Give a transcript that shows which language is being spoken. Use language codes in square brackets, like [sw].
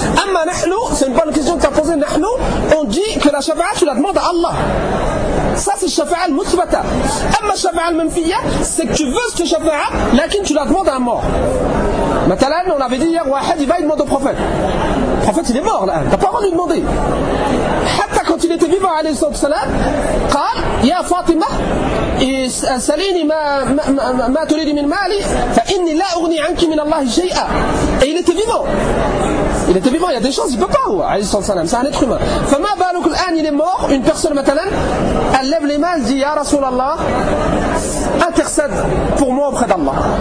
[ar] أما نحن, [fr] c'est une bonne question que tu as posée, [ar] نحن, [fr] on dit que la shafa'a tu la demandes à Allah. Ça c'est shafa'a al-muthbata. [ar] أما [fr] shafa'a al-manfiya, c'est que tu veux ce shafa'a, [ar] لكن [fr] tu la demandes à un mort. Maintenant, on avait dit hier, [ar] واحد, [fr] il va y demander au prophète. Le prophète il est mort là, t'as pas envie de lui demander. [ar] Hatta [fr] quand il était vivant, [ar] alayhi sallallahu alayhi wa sallam, قال, يا Fatima, سليني ما تريدي من مالي فإني لا أغني عنك من الله شيئا. [fr] Et il était vivant. Il était vivant, il y a des chances, il ne peut pas, alayhi sallallahu alayhi wa sallam, c'est un être humain. [ar] فما [fr] il est mort, une personne maintenant, elle lève les mains, elle dit, [ar] يا رسول الله, [fr] intercède pour moi auprès d'Allah.